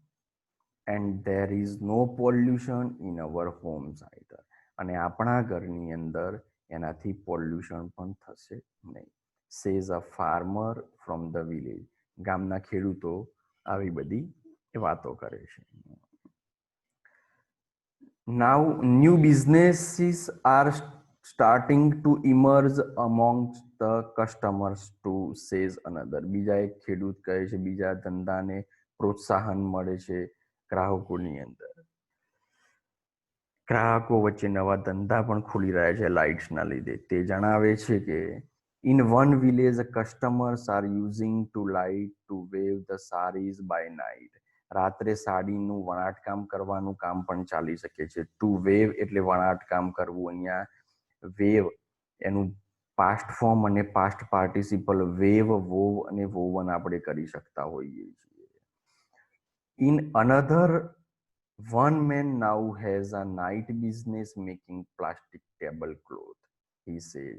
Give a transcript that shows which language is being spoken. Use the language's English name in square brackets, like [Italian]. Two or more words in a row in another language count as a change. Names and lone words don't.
[English] And there is no pollution in our homes either. [Gujarati] અને આપણા ઘરની અંદર એનાથી પોલ્યુશન પણ થશે નહીં. [English] Says a farmer from the village. [Gujarati] ગામના ખેડૂતો આવી બધી વાતો કરે છે. [English] Now new businesses are starting to emerge amongst the customers too, says another. [Gujarati] બીજા એક ખેડૂત કહે છે બીજા ધંધાને પ્રોત્સાહન મળે છે ગ્રાહકોની અંદર. ગ્રાહકો વચ્ચે નવા ધંધા પણ ખુલી રહ્યા છે લાઇટ્સના લીધે. તે જણાવે છે કે [English] in one village customers are using to light to wave the saris by night. [Gujarati] રાત્રે સાડીનું વણાટકામ કરવાનું કામ પણ ચાલી શકે છે. [English] to weave [Gujarati] એટલે વણાટકામ કરવું. અહીંયા વેવ એનું [English] past form [Gujarati] અને [English] past participle weave, wove [Gujarati] અને વોવન આપણે કરી શકતા હોઈએ છીએ. [English] In another one man now has a night business making plastic table cloth, he said.